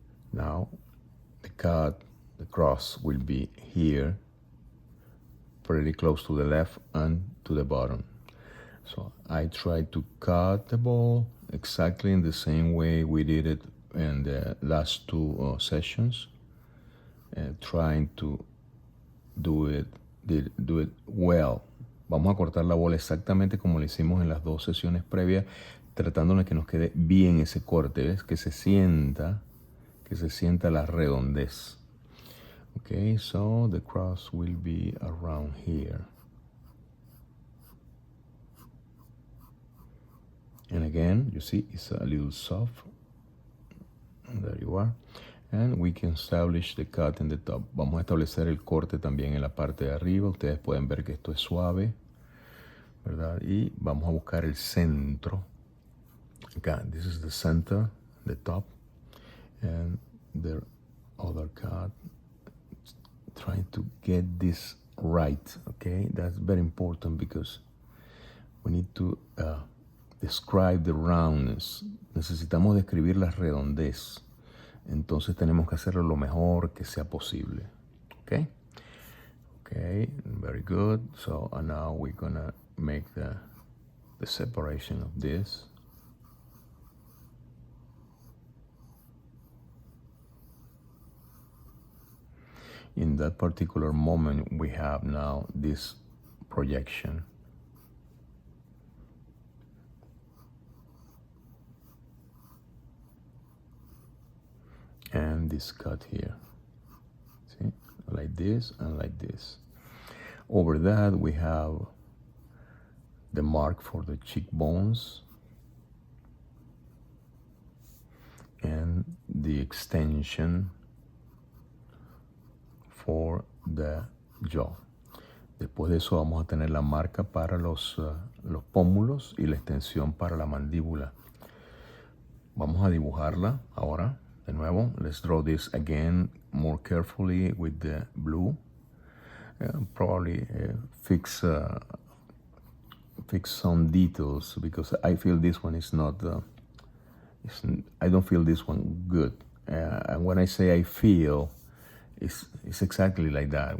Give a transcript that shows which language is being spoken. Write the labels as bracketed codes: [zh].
[en] Now, the cross will be here, pretty close to the left and to the bottom. So I try to cut the ball exactly in the same way we did it in the last two sessions, trying to do it well. [es] Vamos a cortar la bola exactamente como lo hicimos en las dos sesiones previas, tratando de que nos quede bien ese corte, ¿ves? Que se sienta la redondez. [en] Okay, so the cross will be around here. And again, you see, it's a little soft. There you are. And we can establish the cut in the top. [es] Vamos a establecer el corte también en la parte de arriba. Ustedes pueden ver que esto es suave, ¿verdad? Y vamos a buscar el centro. Acá, [en] this is the center, the top. And the other cut, trying to get this right, okay? That's very important because we need to describe the roundness. [es] Necesitamos describir la redondez. Entonces tenemos que hacerlo lo mejor que sea posible, okay? [en] Okay, very good. So now we're gonna make the separation of this. In that particular moment, we have now this projection. And this cut here. See, like this and like this. Over that, we have the mark for the cheekbones and the extension for the jaw. [es] Después de eso vamos a tener la marca para los pómulos y la extensión para la mandíbula. Vamos a dibujarla ahora de nuevo. [en] Let's draw this again more carefully with the blue. Probably fix some details because I feel this one is not. I don't feel this one good. And when I say I feel, it's exactly like that.